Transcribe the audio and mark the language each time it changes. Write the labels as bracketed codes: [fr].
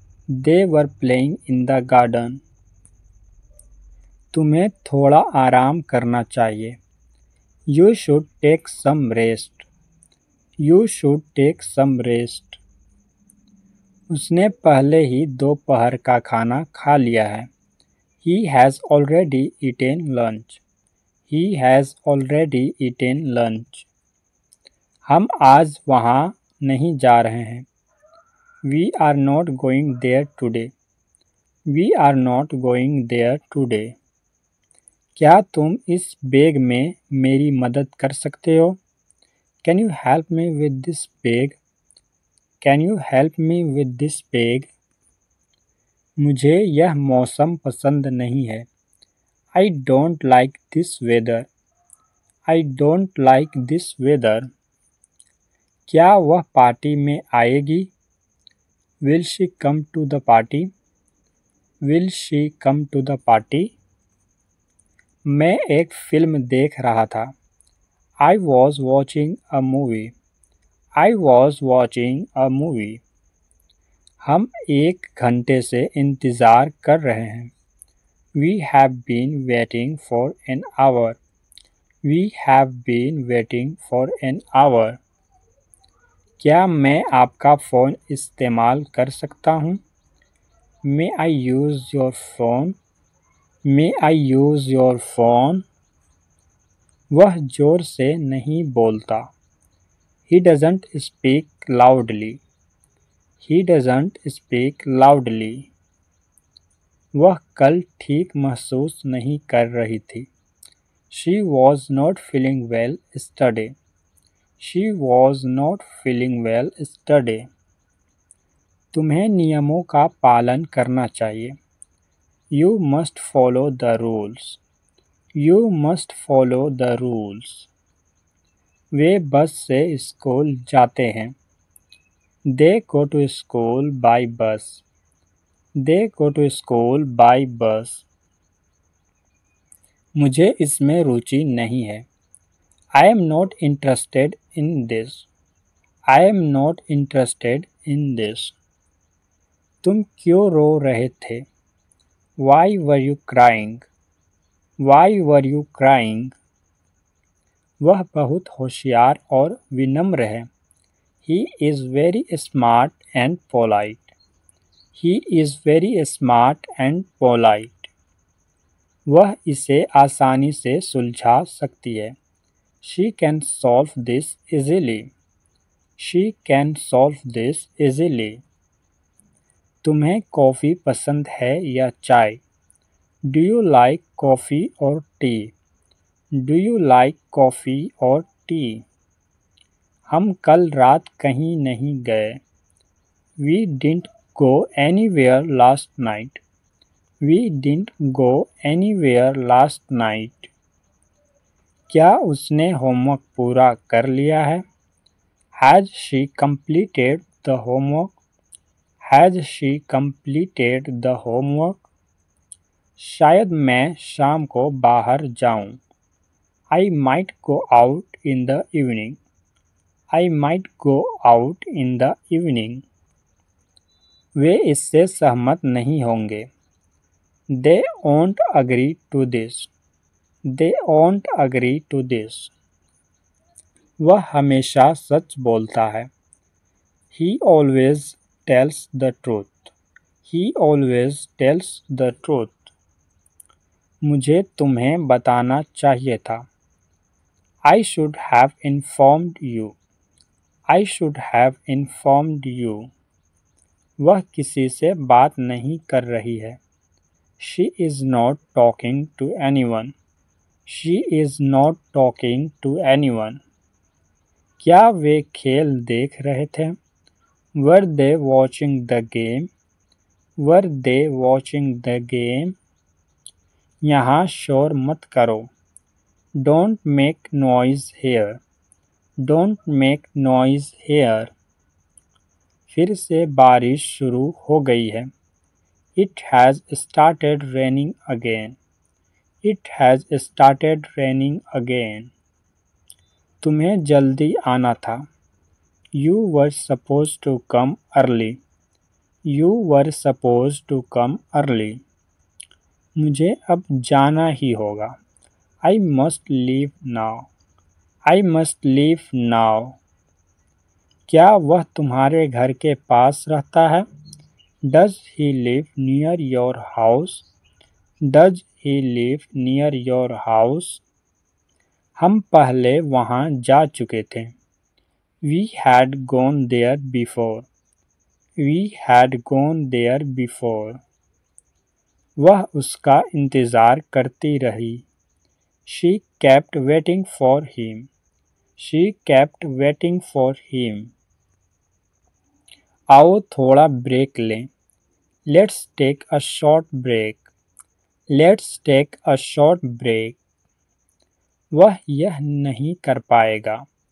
[en] They were playing in the garden. [hi] तुम्हें थोड़ा आराम करना चाहिए। [en] You should take some rest. You should take some rest. [hi] उसने पहले ही दोपहर का खाना खा लिया है। [en] He has already eaten lunch. He has already eaten lunch. [hi] हम आज वहाँ नहीं जा रहे हैं। [en] We are not going there today. We are not going there today. [hi] क्या तुम इस बैग में मेरी मदद कर सकते हो? [en] Can you help me with this bag? Can you help me with this bag? [hi] मुझे यह मौसम पसंद नहीं है। [en] I don't like this weather. I don't like this weather. [hi] क्या वह पार्टी में आएगी? [en] Will she come to the party? Will she come to the party? [hi] मैं एक फिल्म देख रहा था। [en] I was watching a movie. I was watching a movie. [hi] हम 1 घंटे से इंतज़ार कर रहे हैं। [en] We have been waiting for an hour. We have been waiting for an hour. [hi] क्या मैं आपका फ़ोन इस्तेमाल कर सकता हूँ? [en] May I use your phone? May I use your phone? [hi] वह ज़ोर से नहीं बोलता। [en] He doesn't speak loudly. He doesn't speak loudly. [hi] वह कल ठीक महसूस नहीं कर रही थी। [en] She was not feeling well yesterday. She was not feeling well yesterday. [hi] तुम्हें नियमों का पालन करना चाहिए। [en] You must follow the rules. You must follow the rules. [hi] वे बस से स्कूल जाते हैं। [en] They go to school by bus. They go to school by bus. [hi] मुझे इसमें रुचि नहीं है। [en] I am not interested in this. I am not interested in this. [hi] तुम क्यों रो रहे थे? [en] Why were you crying? Why were you crying? [hi] वह बहुत होशियार और विनम्र है। [en] He is very smart and polite. He is very smart and polite. [hi] वह इसे आसानी से सुलझा सकती है। [en] She can solve this easily. She can solve this easily. [hi] तुम्हें कॉफ़ी पसंद है या चाय? [en] Do you like coffee or tea? Do you like coffee or tea? [hi] हम कल रात कहीं नहीं गए। [en] We didn't go anywhere last night. We didn't go anywhere last night. [hi] क्या उसने होमवर्क पूरा कर लिया है? [en] Has she completed the homework? Has she completed the homework? [hi] शायद मैं शाम को बाहर जाऊं। [en] I might go out in the evening. I might go out in the evening. [hi] वे इससे सहमत नहीं होंगे। [en] They won't agree to this. They won't agree to this. [hi] वह हमेशा सच बोलता है। [en] He always tells the truth. He always tells the truth. [hi] मुझे तुम्हें बताना चाहिए था। [en] I should have informed you. I should have informed you. [hi] वह किसी से बात नहीं कर रही है। [en] She is not talking to anyone. She is not talking to anyone. [hi] क्या वे खेल देख रहे थे? [en] Were they watching the game? Were they watching the game? [hi] यहाँ शोर मत करो। [en] Don't make noise here. Don't make noise here. [hi] फिर से बारिश शुरू हो गई है। [en] It has started raining again. It has started raining again. [hi] तुम्हें जल्दी आना था। [en] You were supposed to come early. You were supposed to come early. [hi] मुझे अब जाना ही होगा। [en] I must leave now. I must leave now. [hi] क्या वह तुम्हारे घर के पास रहता है? [en] Does he live near your house? Does he live near your house? [hi] हम पहले वहाँ जा चुके थे। [en] We had gone there before. We had gone there before. [hi] वह उसका इंतज़ार करती रही। [en] She kept waiting for him. She kept waiting for him. [hi] आओ थोड़ा ब्रेक लें। [en] Let's take a short break. Let's take a short break. [hi] वह यह नहीं कर पाएगा।